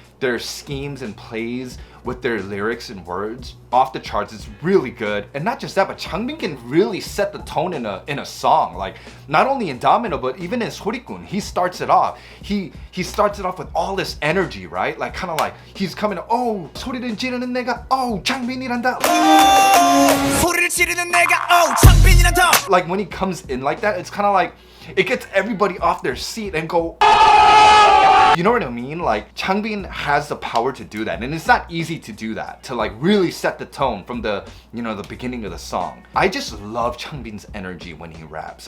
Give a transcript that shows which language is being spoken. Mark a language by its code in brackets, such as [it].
[en] Their schemes and plays with their lyrics and words off the charts. It's really good. And not just that, but Changbin can really set the tone in a song. Like, not only in Domino, but even in Sorikun, he starts it off. He starts it off with all this energy, right? Like, kind of like he's coming, oh, [ko] 소리를 지르는 내가, oh, 창빈이란다. 소리를 지르는 내가, oh, 창빈이란다. [en] Like, when he comes in like that, it's kind of like it gets everybody off their seat and go, you know what I mean? Like, Changbin has the power to do that, and it's not easy to do that, to like really set the tone from the, the beginning of the song. I just love Changbin's energy when he raps.